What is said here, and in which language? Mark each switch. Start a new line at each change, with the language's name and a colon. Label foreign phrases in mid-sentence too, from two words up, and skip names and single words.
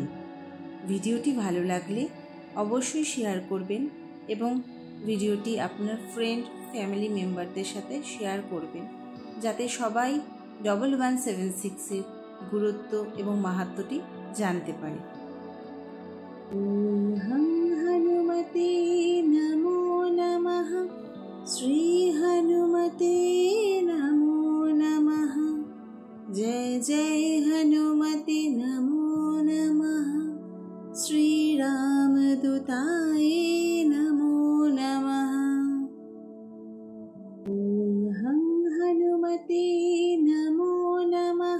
Bangla: ভিডিওটি ভালো লাগলে অবশ্যই শেয়ার করবেন এবং ভিডিওটি আপনার
English: friend family members
Bangla: সাথে শেয়ার করবেন, যাতে সবাই 1176-এর গুরুত্ব এবং মাহাত্ম্যটি জানতে পারে।
Sanskrit: ওম হনুমতে নমো নমঃ, শ্রী হনুমতে নমো নমঃ। जय जय हनुमते नमो नमः। श्री रामदूताय नमो नमः। ॐ हं हनुमते नमो नमः।